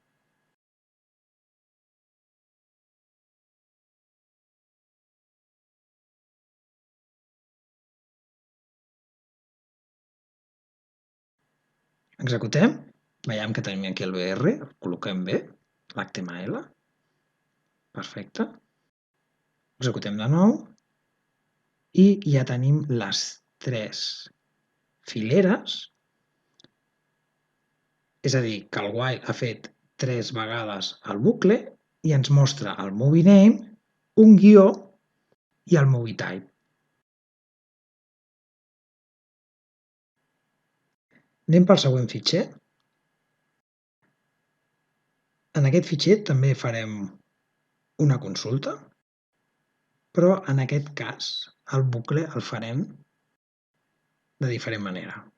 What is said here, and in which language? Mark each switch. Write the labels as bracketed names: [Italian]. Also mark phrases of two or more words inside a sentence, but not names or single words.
[Catalan] executem, veiem que tenim aquí el BR, el col·loquem bé, l'HTML, perfecte, executem de nou i ja tenim les 3 fileres, és a dir, que el while ha fet 3 vegades el bucle i ens mostra el [English] movie name, [Catalan] un guió i el [English] movie type. [Catalan] Anem pel següent fitxer. En aquest fitxer també farem una consulta, però en aquest cas el bucle el farem de diferent manera.